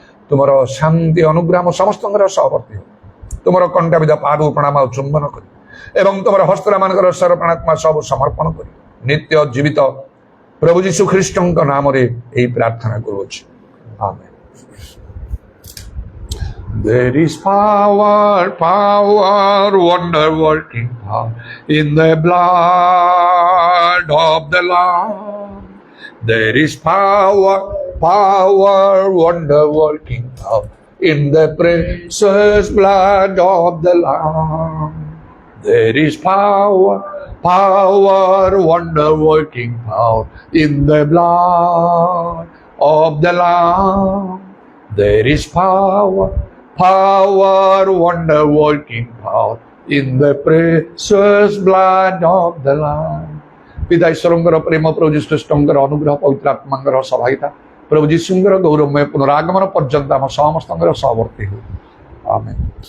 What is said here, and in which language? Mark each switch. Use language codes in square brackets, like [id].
[or] ତୁମର ଶାନ୍ତି ଅନୁଗ୍ରହ ସମସ୍ତଙ୍କର ସହବର୍ତ୍ତୀ ହଉ। ତୁମର କଣ୍ଟାବିଧା ପାଦକୁ ପ୍ରଣାମ ଆଉ ଚୁମ୍ବନ କରି ଏବଂ ତୁମର ହସ୍ତମାନଙ୍କର ସମର୍ପଣାତ୍ମା ସବୁ ସମର୍ପଣ କରି ନିତ୍ୟ ଜୀବିତ ପ୍ରଭୁ ଯୀଶୁ ଖ୍ରୀଷ୍ଟଙ୍କ ନାମରେ ଏହି ପ୍ରାର୍ଥନା କରୁଅଛି, ଆମେନ୍। [en] There is power, wonder working power in the blood of the Lamb. There is power, wonder working power in the precious blood of the Lamb. There is power, wonder working power in the blood of the Lamb. There is power, wonder working power in the precious blood of the Lamb. [or] ପିତା ଈଶ୍ୱରଙ୍କର ପ୍ରେମ, ପ୍ରଭୁ ଯୀଶୁ ଖ୍ରୀଷ୍ଟଙ୍କର ଅନୁଗ୍ରହ, ପବିତ୍ର ଆତ୍ମାଙ୍କର ସହାୟତା, ପ୍ରଭୁ ଯୀଶୁଙ୍କର ଗୌରବମୟ ପୁନରାଗମନ ପର୍ଯ୍ୟନ୍ତ ଆମ ସମସ୍ତଙ୍କର ସହବର୍ତ୍ତୀ ହେଉ, ଆମେନ୍।